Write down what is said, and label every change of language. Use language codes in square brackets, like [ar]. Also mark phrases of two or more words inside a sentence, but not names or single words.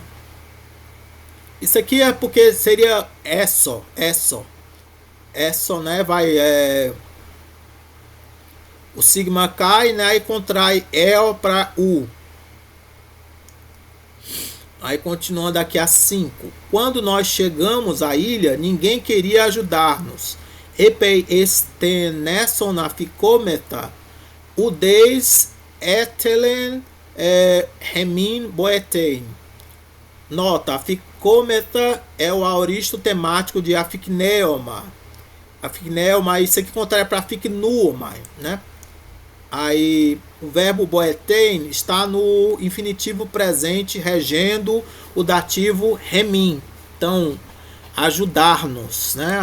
[pt] Isso aqui é porque seria esso, né? Vai o sigma cai, né? E contrai el para u. Aí continuando aqui a 5. Quando nós chegamos à ilha, ninguém queria ajudar-nos. [el] Ἐπεὶ ἐς τὴν νῆσον ἀφικόμεθα, οὐδεὶς ἤθελεν ἡμῖν βοηθεῖν. [pt] Nota, aficômeta é o aoristo temático de aficneoma. Aficneoma, isso aqui contrai para aficnuoma, né? Aí o verbo boetein está no infinitivo presente regendo o dativo remin. Então, ajudar-nos, né?